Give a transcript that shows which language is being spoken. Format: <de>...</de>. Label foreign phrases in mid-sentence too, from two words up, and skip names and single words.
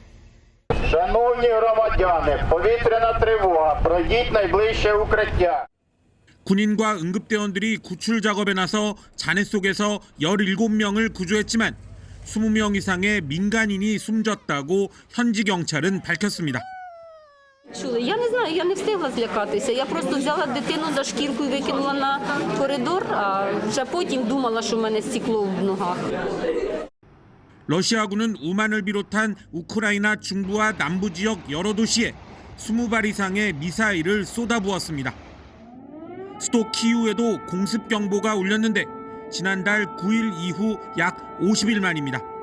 <ko>군인과 응급대원들이 구출 작업에 나서 잔해 속에서 17명을 구조했지만 20명 이상의 민간인이 숨졌다고 현지 경찰은 밝혔습니다.</ko> <uk>Я не знаю, я не встигла злякатися. Я просто взяла дитину за шкірку і викинула на коридор, а вже потім думала, що в мене стекло в ногах.</uk> <ko>러시아군은 우만을 비롯한 우크라이나 중부와 남부 지역 여러 도시에 20발 이상의 미사일을 쏟아부었습니다. 수도 키이우에도 공습 경보가 울렸는데 지난달 9일 이후 약 50일 만입니다.</ko>